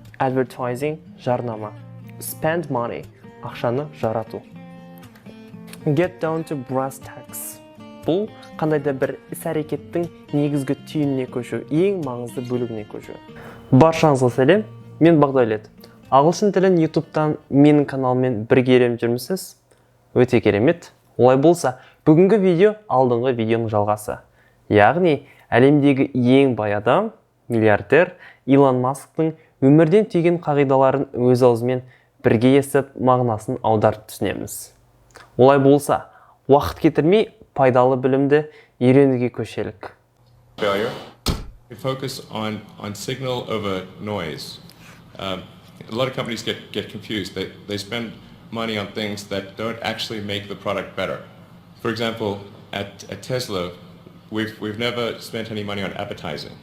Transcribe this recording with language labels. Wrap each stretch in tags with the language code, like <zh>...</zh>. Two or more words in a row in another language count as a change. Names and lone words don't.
<en>Advertising, жарнама. Spend money,</en> <kk>ақшаны жарату.</kk> <en>Get down to brass tacks.</en> <kk>Бұл қандайда бір іс-әрекеттің негізгі түйініне көшу, ең маңызды бөлігіне көшу. Баршаңызға сәлем, мен Bakdaulet. Ағылшын тілін YouTube'тан менің каналыммен бірге үйреніп жүрмісіз? Өте керемет. Олай болса, бүгінгі видео алдыңғы видеоның жалғасы. Яғни, әлемдегі ең бай адам, миллиардер Илон Масктың өмірден түйген қағидаларын өз аузымен бірге естіп, мағынасын аударып түсінеміз. Олай болса, уақыт кетірмей пайдалы білімді үйренуге көшелік.</kk> <en>Failure. We focus on signal over noise. A lot of companies get confused. They spend money on things that don't actually make the product better. For example, at Tesla, we've never spent any money on advertising.</en>